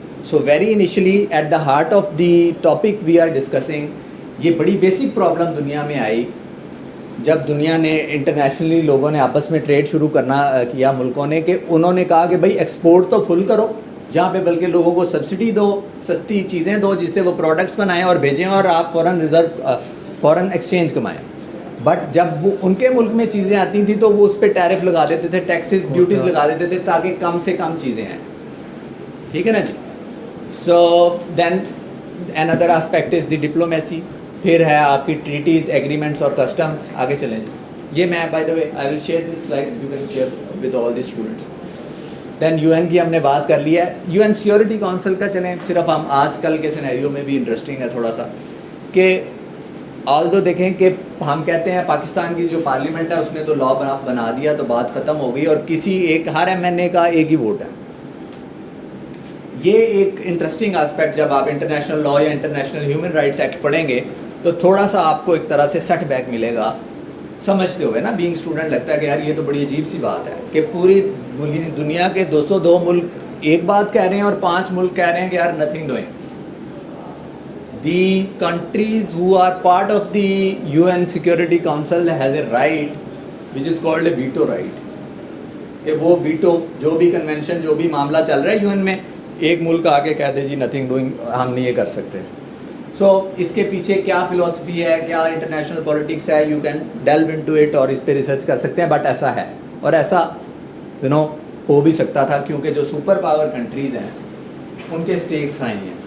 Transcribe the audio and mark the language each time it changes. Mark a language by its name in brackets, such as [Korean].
[English] so very initially at the heart of the topic we are discussing, [Urdu] یہ بڑی basic problem دنیا میں آئی جب دنیا نے انٹرنیشنلی لوگوں نے آپس میں ٹریڈ شروع کرنا کیا ملکوں نے, کہ انہوں نے کہا کہ بھائی ایکسپورٹ تو فل کرو جہاں پہ, بلکہ لوگوں کو سبسڈی دو, سستی چیزیں دو جس سے وہ پروڈکٹس بنائیں اور بھیجیں, اور آپ فورن ایکسچینج کمائیں. بٹ جب وہ ان کے ملک میں چیزیں آتی تھیں تو وہ اس پہ ٹیرف لگا دیتے تھے, ٹیکسز ڈیوٹیز لگا دیتے تھے تاکہ کم سے کم چیزیں ہیں. ٹھیک ہے نا جی. [English] So then another aspect is the diplomacy. [Urdu] پھر ہے آپ کی ٹریٹیز, ایگریمنٹس اور کسٹمس. آگے چلیں جی. [English] یہ میں by the way I will share this slide, you can share with all the students. [Urdu] Then you N کی ہم نے بات کر لی ہے. UN سیکورٹی کونسل کا چلیں, صرف ہم آج کل کے سینیریو میں بھی انٹرسٹنگ ہے تھوڑا سا, کہ آلدو دیکھیں کہ ہم کہتے ہیں پاکستان کی جو پارلیمنٹ ہے اس نے تو لا بنا دیا تو بات ختم ہو گئی اور کسی ایک ہر ایم این اے کا ایک ہی ووٹ ہے. یہ ایک انٹرسٹنگ آسپیکٹ جب آپ انٹرنیشنل لا یا انٹرنیشنل ہیومن رائٹس ایکٹ پڑھیں گے تو تھوڑا سا آپ کو ایک طرح سے سیٹ بیک ملے گا سمجھتے ہوئے نا. بینگ اسٹوڈنٹ لگتا ہے کہ یار یہ تو بڑی عجیب سی بات ہے کہ پوری دنیا کے 202 ملک ایک بات کہہ رہے ہیں اور 5 ملک کہہ رہے ہیں کہ یار nothing doing. [English] The countries who are part of the UN Security Council has a right which is called a veto right. [Urdu] کہ وہ ویٹو جو بھی کنونشن جو بھی معاملہ چل رہا ہے یو این میں ایک ملک آ کے کہہ دے جی نتھنگ ڈوئنگ ہم نہیں یہ کر سکتے. سو اس کے پیچھے کیا فلاسفی ہے کیا انٹرنیشنل پولیٹکس ہے [English] you can delve into it [Urdu] اور اس پہ ریسرچ کر سکتے ہیں بٹ ایسا ہے اور ایسا ہو بھی سکتا تھا کیونکہ جو سپر پاور کنٹریز ہیں ان کے اسٹیکس ہائی ہیں.